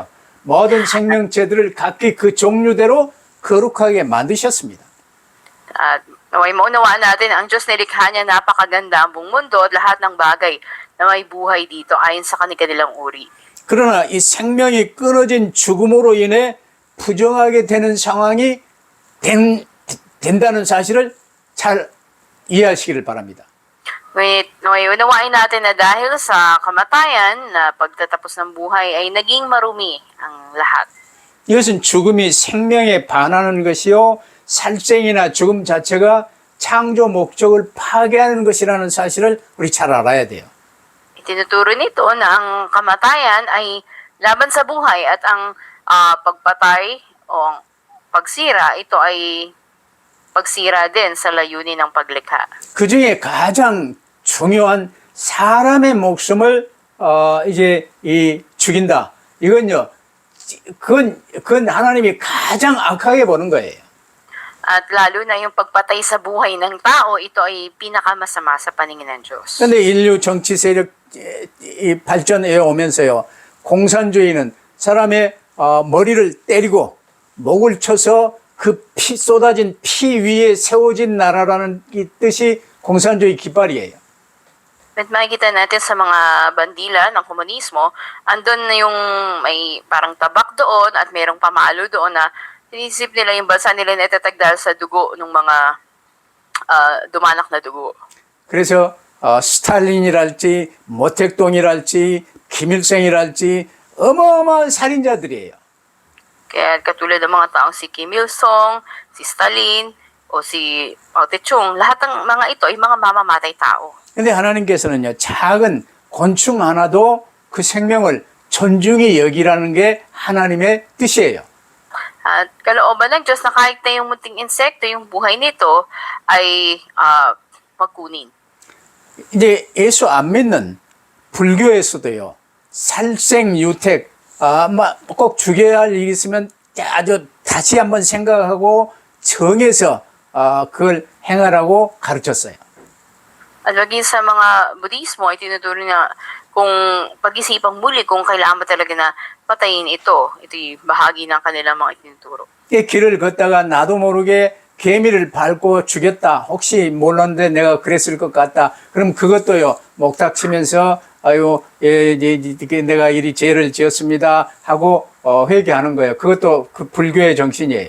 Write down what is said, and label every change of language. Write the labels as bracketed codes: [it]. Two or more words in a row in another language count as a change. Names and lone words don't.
[ko] 모든 생명체들을 각기 그 종류대로 거룩하게 만드셨습니다. [tl] At naway maunawaan natin ang Diyos nilikha niya napakaganda ang buong mundo at lahat ng bagay na may buhay dito ayon sa kanilang uri. [ko] 그러나 이 생명이 끊어진 죽음으로 인해 부정하게 되는 상황이 된다는 사실을 잘 이해하시기를 바랍니다. [tl] Ngunit naway unawain natin na dahil sa kamatayan na pagtatapos ng buhay ay naging marumi ang lahat. [ko] 이것은 죽음이 생명에 반하는 것이요 살생이나 죽음 자체가 창조 목적을 파괴하는 것이라는 사실을 우리 잘 알아야 돼요. [tl] Itinuturo nito na ang kamatayan ay laban sa buhay at ang pagpatay o ang pagsira, ito ay pagsira din sa layunin ng paglikha. [ko] 그 중에 가장 중요한 사람의 목숨을 이제 죽인다. 이건요, 그건 하나님이 가장 악하게 보는 거예요. [tl] At lalo na yung pagpatay sa buhay ng tao, ito ay pinakamasama sa paningin ng Diyos. [ko] 그런데 인류 정치 세력 발전해 오면서요, 공산주의는 사람의 머리를 때리고 목을 쳐서 그 피 쏟아진 피 위에 세워진 나라라는 이 뜻이 공산주의 깃발이에요. [tl] At makikita natin sa mga bandila ng komunismo, andun na yung may parang tabak doon at mayroong pamalo doon na inisip nila yung bansa nila na itatagdal sa dugo ng mga dumanak na dugo. [ko] 그래서 스탈린이랄지 모택동이랄지 김일성이랄지 어마어마한 살인자들이에요. [tl] Kaya katulad ng mga taong si Kim Il-sung, si Stalin, o si Mao Tse-tung, lahat ng mga ito ay mga mamamatay tao. [ko] 근데 하나님께서는요, 작은 곤충 하나도 그 생명을 존중히 여기라는 게 하나님의 뜻이에요. [tl] At kalooban ng Diyos na kahit na yung munting insekto, yung buhay nito, ay magkunin. [ko] 이제 예수 안 믿는 불교에서도요, 살생유택, 꼭 죽여야 할 일이 있으면 아주 다시 한번 생각하고 정해서 그걸 행하라고 가르쳤어요. [tl] At maging sa mga Budismo ay tinuturo na kung pag-isipang muli kung kailangan ba talaga na patayin ito. Ito'y bahagi ng kanilang mga itinuturo. [ko] 이 길을 걷다가 나도 모르게 개미를 밟고 죽였다. 혹시 몰랐는데 내가 그랬을 것 같다. 그럼 그것도요, 목닥치면서 아유, 내가 이리 죄를 지었습니다 하고 회개하는 거예요. 그것도 그 불교의 정신이에요.